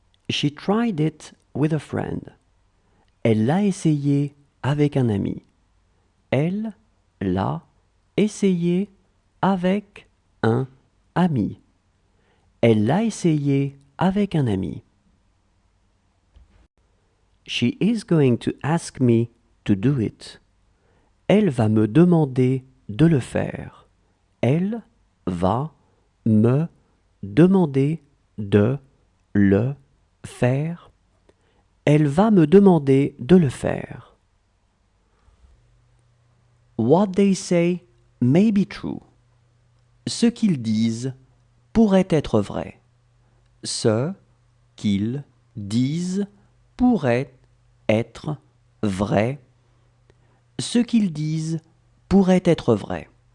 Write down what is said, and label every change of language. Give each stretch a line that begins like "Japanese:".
English: She tried it with a friend.
French: Elle l'a essayé avec un ami. Elle l'a essayé avec un ami. Elle l'a essayé avec un ami.
English: She is going to ask me to do it.
French: Elle va me demander de le faire. Elle va me demander de le faire. Elle va me demander de le faire.
English: What they say may be true.
French: Ce qu'ils disent pourrait être vrai. Ce qu'ils disent pourrait être vrai. Ce qu'ils disent pourrait être vrai.